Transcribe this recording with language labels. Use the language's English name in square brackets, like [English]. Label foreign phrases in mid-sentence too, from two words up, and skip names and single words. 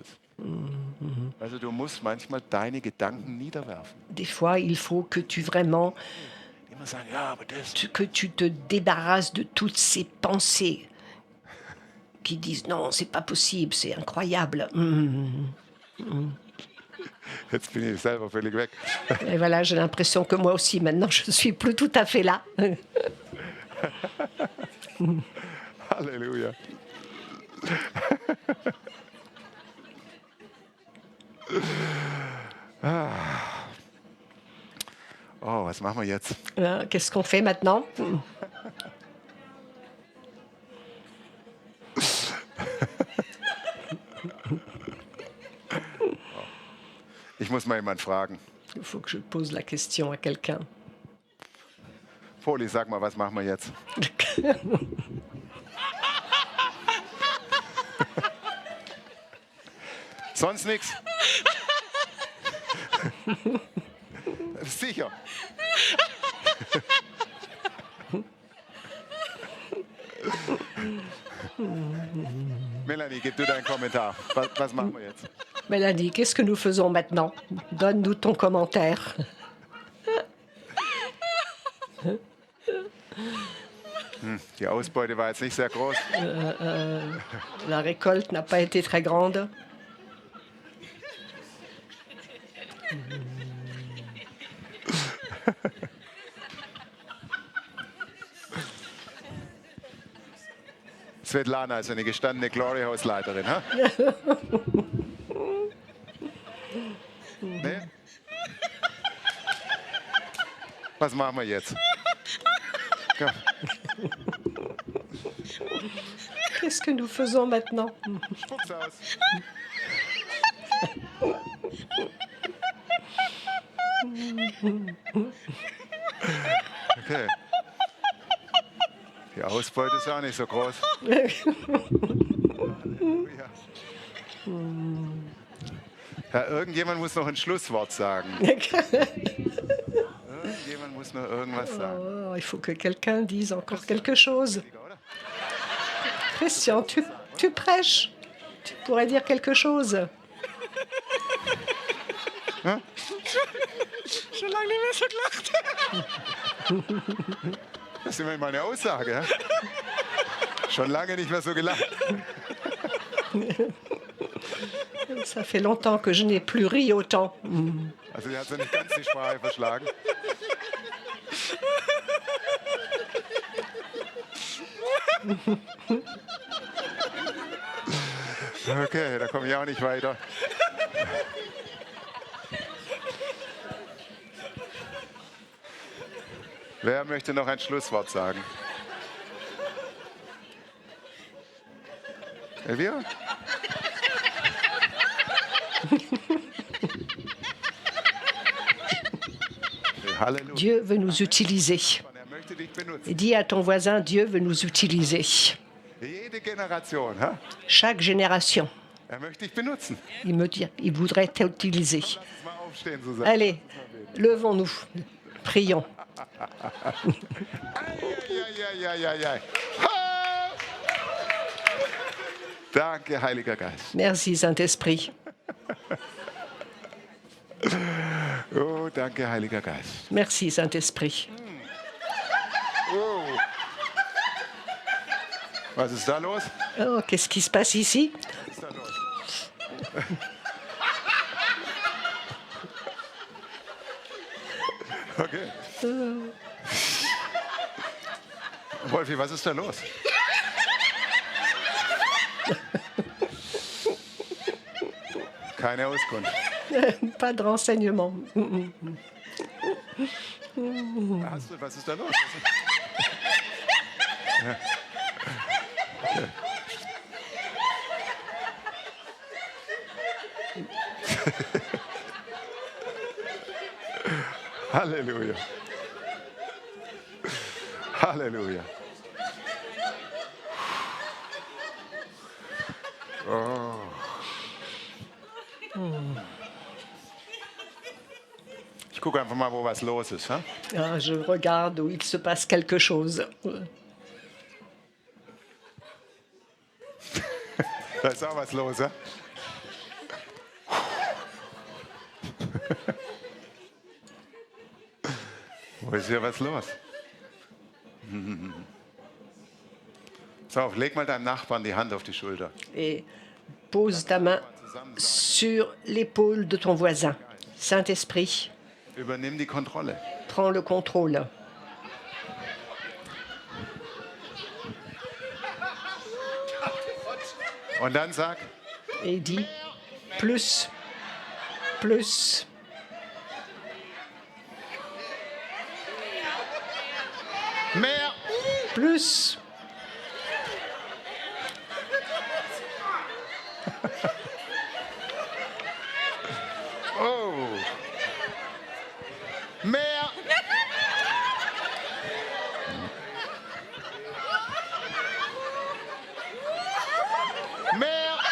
[German] Also du musst manchmal deine Gedanken niederwerfen. [French] Des fois, il faut que tu vraiment [German] Immer sagen, ja, aber das. [French] que tu te débarrasses de toutes ces pensées qui disent non, c'est pas possible, c'est incroyable. [German] Jetzt bin ich selber völlig weg. [French] Et voilà, j'ai l'impression que moi aussi, maintenant, je ne suis plus tout à fait là. [German] Halleluja. Oh, was machen wir jetzt? [French] Qu'est-ce qu'on fait maintenant? [German] Ich muss mal jemanden fragen. [French] Il faut que je pose la question à quelqu'un. [German] Poli, sag mal, was machen wir jetzt? Sonst nichts? Sicher. Melanie, gib du deinen Kommentar. Was machen wir jetzt? [French] Mélanie, qu'est-ce que nous faisons maintenant? Donne-nous ton commentaire. [German] Die Ausbeute war jetzt nicht sehr groß. [French] La récolte n'a pas été très grande. [German] Svetlana ist eine gestandene Glory-Hausleiterin. Ha? Nee? Was machen wir jetzt? Komm. [French] Qu'est-ce que nous faisons maintenant? [German] Spuck's aus. Okay. Die Ausbeute ist auch nicht so groß. Halleluja. Ja, irgendjemand muss noch ein Schlusswort sagen. Irgendjemand muss noch irgendwas sagen. [French] Oh, il faut que quelqu'un dise encore quelque chose. Christian, tu prêches. Tu pourrais dire quelque chose. [German] Schon lange nicht mehr so gelacht. Das ist immerhin mal eine Aussage. Ja? Schon lange nicht mehr so gelacht. [French] Ça fait longtemps que je n'ai plus ri autant. [German] Also, die hat so nicht ganz die Sprache verschlagen. Okay, da komme ich auch nicht weiter. Wer möchte noch ein Schlusswort sagen? Elvira? Halleluja. [French] Dieu veut nous utiliser. [German] Er möchte dich benutzen. [French] Et dis à ton voisin, Dieu veut nous utiliser. [German] Jede Generation, ha? [French] Chaque génération, [German] Er möchte dich benutzen. [French] il voudrait t'utiliser. [German] Lass uns mal aufstehen zusammen. [French] Allez, levons-nous, prions. [German] Ei. Ha! Danke, Heiliger Geist. [French] Merci Saint-Esprit. [German] Oh, danke, Heiliger Geist. [French] Merci Saint-Esprit. [German] Oh. Was ist da los? [French] Oh, qu'est-ce qui se passe ici? [German] Was ist da los? Okay. Wolfi, was ist da los? Keine Auskunft. [French] Pas de renseignements. [German] Was ist da los? Ja. Okay. Halleluja. Halleluja. Oh. gucke einfach mal, wo was los ist. Ja? [French] Ah, je regarde où il se passe quelque chose. [German] Da ist auch was los. Ja? Wo ist hier was los? So, leg mal deinem Nachbarn die Hand auf die Schulter. [French] Et pose ta main sur l'épaule de ton voisin. Saint-Esprit, [German] Übernimm die Kontrolle. [French] prends le contrôle. [German] Und dann sag, [French] Et dis plus, plus, [German] mehr, [French] plus. [German] oh, mehr, mehr,